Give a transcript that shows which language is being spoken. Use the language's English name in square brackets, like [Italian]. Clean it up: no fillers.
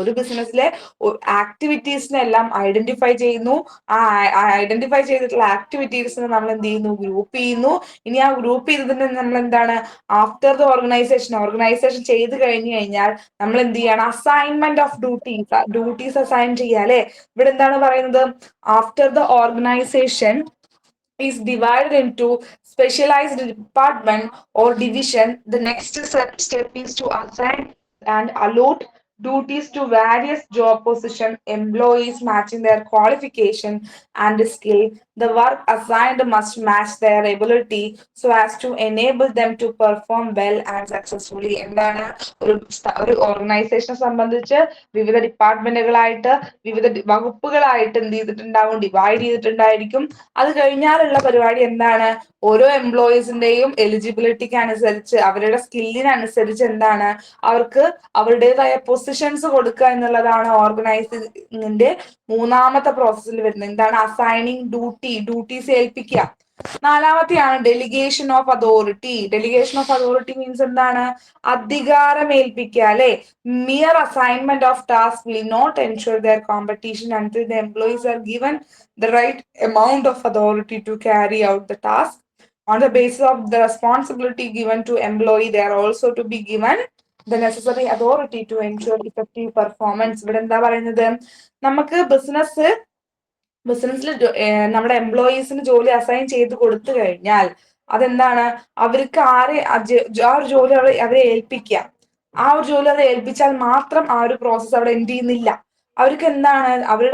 [Malayalam] ഒരു ബിസിനസ്സിലെ ആക്ടിവിറ്റീസിനെല്ലാം ഐഡന്റിഫൈ ചെയ്യുന്നു. ആ ഐഡന്റിഫൈ ചെയ്തിട്ടുള്ള ആക്ടിവിറ്റീസിനെ നമ്മൾ എന്ത് ചെയ്യുന്നു? ഗ്രൂപ്പ് ചെയ്യുന്നു. ഇനി ആ ഗ്രൂപ്പ് ചെയ്തതിന് നമ്മൾ എന്താണ്? ആഫ്റ്റർ ദ ഓർഗനൈസേഷൻ ചെയ്ത് കഴിഞ്ഞു കഴിഞ്ഞാൽ നമ്മൾ എന്ത് ചെയ്യണം? അസൈൻമെന്റ് ഓഫ് ഡ്യൂട്ടീസ് അസൈൻ ചെയ്യുക അല്ലെ? ഇവിടെ എന്താണ് പറയുന്നത്? [English] After the organisation is divided into specialized department or division, the next step is to assign and allot duties to various job position employees matching their qualification and skill. The work assigned must match their ability so as to enable them to perform well and successfully. [Malayalam] എന്താണ്? ഒരു ഓർഗനൈസേഷനെ സംബന്ധിച്ച് വിവിധ ഡിപ്പാർട്ട്മെന്റുകളായിട്ട്, വിവിധ വകുപ്പുകളായിട്ട് എന്ത് ചെയ്തിട്ടുണ്ടാവും? Divide ചെയ്തിട്ടുണ്ടായിരിക്കും. അത് കഴിഞ്ഞാലുള്ള പരിപാടി എന്താണ്? ഓരോ എംപ്ലോയീസിന്റെയും എലിജിബിലിറ്റിക്ക് അനുസരിച്ച്, അവരുടെ സ്കില്ലിനനുസരിച്ച് എന്താണ്? അവർക്ക് അവരുടേതായ പൊസിഷൻസ് കൊടുക്കുക എന്നുള്ളതാണ് ഓർഗനൈസിങ്ങിന്റെ മൂന്നാമത്തെ പ്രോസസ്സിൽ വരുന്നത്. എന്താണ്? അസൈനിങ് ഡ്യൂട്ടീസ് ഏൽപ്പിക്കുക. നാലാമത്തെയാണ് delegation of authority. Delegation of authority means എന്താണ്? അധികാരം ഏൽപ്പിക്കുക അല്ലെ? [English] Mere assignment of task will not ensure their competition until the employees are given the right amount of authority to carry out the task. On the basis of the responsibility given to employee, they are also to be given the necessary authority to ensure effective performance. [Malayalam] ഇവിടെ എന്താ പറയുന്നത്? നമുക്ക് ബിസിനസ്സിൽ നമ്മുടെ എംപ്ലോയീസിന് ജോലി assign ചെയ്ത് കൊടുത്തു കഴിഞ്ഞാൽ അതെന്താണ്? അവർക്ക് ആ ഒരു ജോലി അവരെ ഏൽപ്പിക്കുക. ആ ഒരു ജോലി അവരെ ഏൽപ്പിച്ചാൽ മാത്രം ആ ഒരു പ്രോസസ്സ് അവിടെ എന്ത് ചെയ്യുന്നില്ല. അവർക്ക് എന്താണ്?